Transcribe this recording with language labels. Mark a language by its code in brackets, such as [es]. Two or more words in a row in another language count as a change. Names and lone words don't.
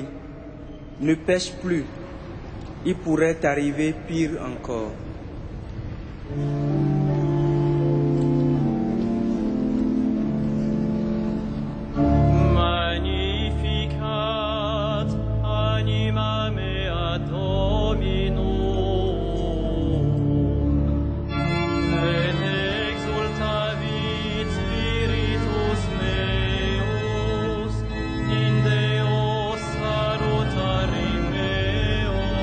[fr] Ne pêche plus. Il pourrait t'arriver pire encore. [la] Magnificat anima mea Dominum, et exultavit spiritus meus in Deo salutari meo,